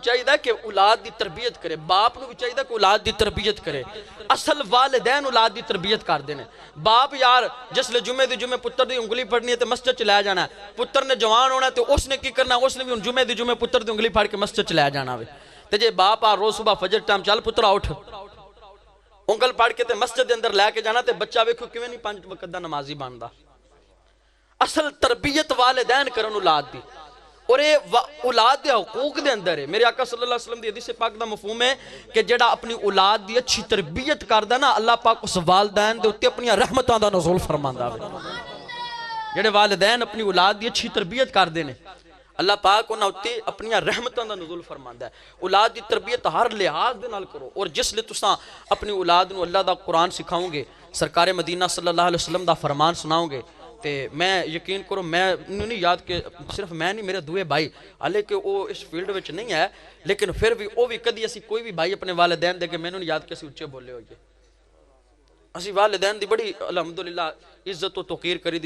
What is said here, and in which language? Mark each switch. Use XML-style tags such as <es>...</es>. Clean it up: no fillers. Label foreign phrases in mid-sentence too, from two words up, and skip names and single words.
<pa>چاہیے کہ اولاد دی تربیت کرے باپ نو بھی چاہیے کہ اولاد دی تربیت کرے اصل والدین اولاد دی تربیت کر دینے باپ یار جس لے جمعے دی جمعے پتر دی انگلی پڑھنی ہے تے مسجد چلے جانا ہے پتر نے جوان ہونا ہے تے اس نے کی کرنا ہے اس نے بھی جمعے دی جمعے پتر دی انگلی پھاڑ کے مسجد چلے جانا ہے تے جے باپ آ روز صبح فجر ٹائم چل پتر اٹھ انگل پڑھ کے تے مسجد دے اندر لے کے جانا تے بچہ ویکھو کیویں نہیں 5 وقت دا نمازی بندا اصل تربیت والدین کرن اولاد دی اور یہ اولاد دے حقوق دے اندر ہے میرے آقا</pa> <ar>صلی اللہ علیہ وسلم</ar> <pa>دی حدیث پاک دا مفہوم ہے کہ جڑا اپنی اولاد دی اچھی تربیت کردا نا اللہ پاک اس والدین دے اوتے اپنی رحمتاں دا نزول فرماندا ہے جڑے والدین اپنی اولاد دی اچھی تربیت کردے نے اللہ پاک انہاں اوتے اپنی رحمتاں دا نزول فرماندا ہے اولاد دی تربیت ہر لحاظ دے نال کرو اور جس لے تساں اپنی اولاد نو اللہ دا قرآن سکھاؤ گے سرکار مدینہ</pa> <ar>صلی اللہ علیہ وسلم</ar> <pa>دا فرمان سناؤ گے تے میں یقین کرو میں نہیں یاد کہ صرف میں نہیں میرے دوے بھائی حالے کہ وہ اس فیلڈ وچ نہیں ہے لیکن پھر بھی وہ بھی کدی اسی کوئی بھی بھائی اپنے والدین دے کے میں نہیں یاد کہ اسی اچھے بولے ہوئے اسی والدین دی بڑی الحمدللہ عزت و توقیر کری دی</pa>